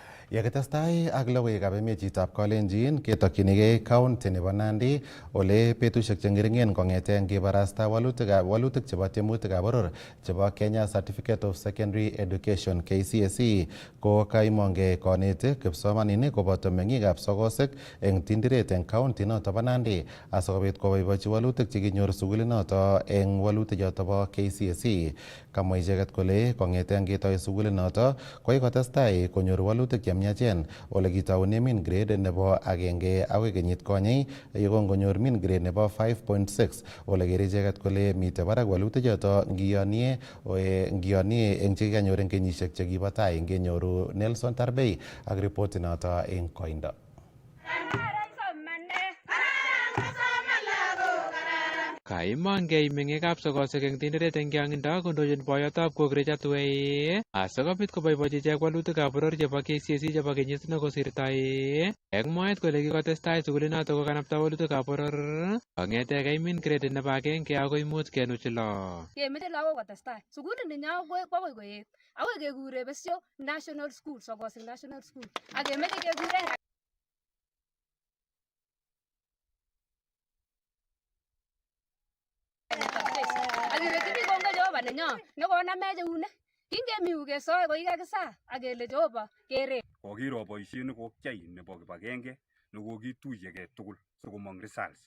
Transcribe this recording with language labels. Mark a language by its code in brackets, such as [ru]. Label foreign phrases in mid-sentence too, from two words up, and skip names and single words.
[kln] Yakitestai ak logoiwekab emetab Kalenjin ketokyinigei county nebo Nandi ole betusiek che ngeringen kong'ete ngebarasta walutik chebo tiemutikab boror chebo Kenya Certificate of Secondary Education KCSE ko kaimongei konetik, kipsomaninik koboto meng'ikab sokosek eng tindiret eng county noto bo Nandi asikobit koboibochi walutik chekinyor sukulit noto eng walutik choto bo KCSE. Kamwa icheket kole kong'ete ngetoi sukulit noto koikotestai konyor walutik miachen ole kitaune [en] mean grade [kln] nebo 1 agoi kenyit konye yekongonyor [en] mean grade [kln] nebo 5.6 ole kere icheket kole mitei barak walutik choto ngiyanie eng chekikanyor eng kenyisiek chekibo tai ngenyoru Nelson Tarbei ak ripoti noto eng koindo. Kaimongei meng'ikab sokosek eng tinderet eng Kiang'indo kondochin boyotab Kokre Chatwei asikobit koboibochi ichek walutikab boror chebo KCSE chebo kenyit nekosirtoi eng mwaet kole kikotestai sukulinoto kokanapta walutikab boror kong'etegei [en] mean grade [kln] nebo 1 agoi 5.6. Kemeche lagok kotestai sukulini nyo kokoi koet akoi kekure besio [en] national school [kln] sokosek [en] national school [kln] ak kemeche kekure akirechini kongoi Jehova nenyo nekonamech eunek kingemi yu kesoe kokikakisa akele Jehova keret. Kokiro boisiet nekokyai nebo kibagenge nekokituiyegei tugul sikomong results.